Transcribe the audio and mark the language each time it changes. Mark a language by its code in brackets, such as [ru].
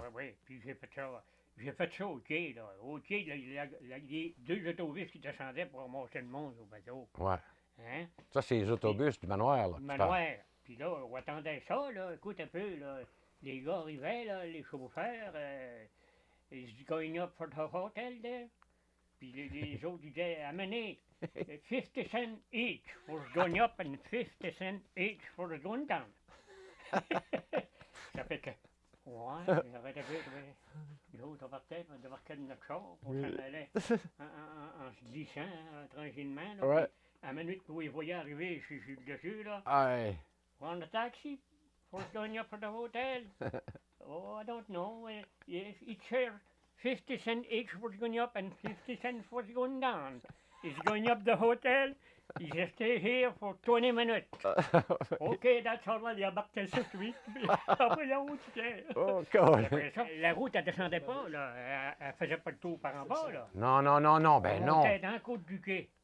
[fr] Oui. Puis j'ai fait ça. J'ai fait ça au quai, là. Au quai, là, il y a deux autobus qui descendaient pour ramasser le monde au bateau. Ouais. Hein? Ça, c'est les autobus du manoir, là. Le que tu parles. manoir. Puis là, on attendait ça, là. Écoute un peu, là. Les gars arrivaient, là, les chauffeurs. [en] Is going up for the hotel there? [fr] Puis les autres disaient, amenez [en] 50 cents each for going up and 50 cents each for going down. [fr] Ça fait que, ouais, j'arrête un peu. L'autre partait, on débarquait de notre char, on s'en allait en se glissant tranquillement. Là, Ouais. puis, à la minute où ils voyaient arriver, je suis dessus, là. Ouais. [en] On a taxi for going up for the hotel. Oh, I don't know. Yes, each share 50 cents each for going up and 50 cents for going down. He's going up the hotel. He's stay here for 20 minutes. Okay, that's all right. [fr] Il embarquait ça tout de suite. Puis après la route, c'était... [en] Oh, God. [fr] Après ça, la route, elle descendait pas, là. Elle faisait pas le tour par en bas, là. Non, ben On non. montait dans la côte du quai.